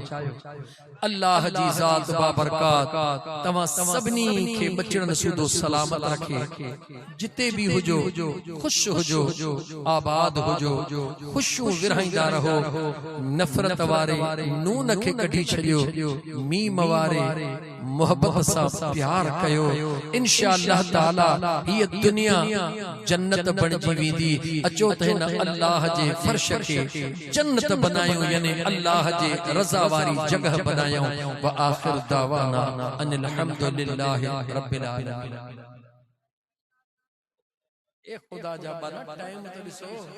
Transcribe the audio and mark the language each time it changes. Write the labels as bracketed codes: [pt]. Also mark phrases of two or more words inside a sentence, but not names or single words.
[sd] अल्लाह जी ज़ात बाबरकात तव्हां सभिनी खे बचड़न सूदो सलामत रखे, जिते भी हुजो खुश हुजो, आबाद हुजो, खुशियूं विरहाईंदा रहो, नफ़रत वारे नून खे कढी छॾियो, मीम वारे मोहब्बत सां प्यार कयो। [ar] إن شاء الله تعالى [sd] हीअ दुनिया जन्नत बणजी वेंदी। अचो त हिन अल्लाह जे फर्श खे जन्नत बनायो, यानी अल्लाह जे रज़ा वारी जगह बनायो। [ar] وآخر دعوانا أن الحمد لله رب العالمين. [sd] ए खुदा जा बना टाइम तो ॾिसो।